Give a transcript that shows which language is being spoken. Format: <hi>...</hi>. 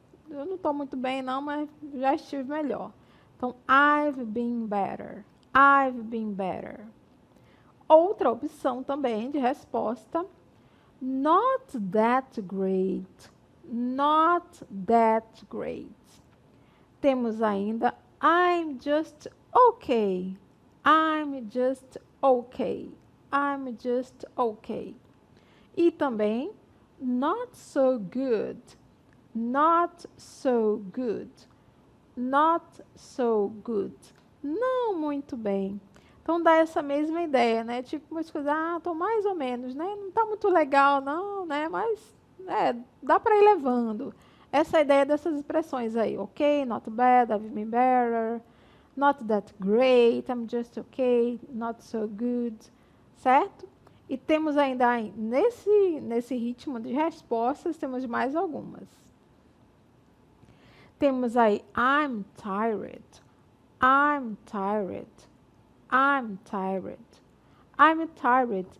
<pt>Eu não estou muito bem não, mas já estive melhor. Então, I've been better. I've been better. Outra opção também de resposta, not that great.</pt> <en>Not that great.</en> <pt>Temos ainda I'm just okay.</pt> <en>I'm just okay. I'm just okay. E também not so good. Not so good. Not so good. Não muito bem.</en> <pt>Então dá essa mesma ideia, né? Tipo umas coisas, tô mais ou menos, né? Não tá muito legal não, né? Mas dá para ir levando. Essa é a ideia dessas expressões aí, ok?</pt> <en>Not bad, I've been better. Not that great, I'm just okay. Not so good, certo?</en> <pt>E temos ainda nesse ritmo de respostas, temos mais algumas.</pt> <en>Temos aí I'm tired. I'm tired. I'm tired. I'm tired.</en>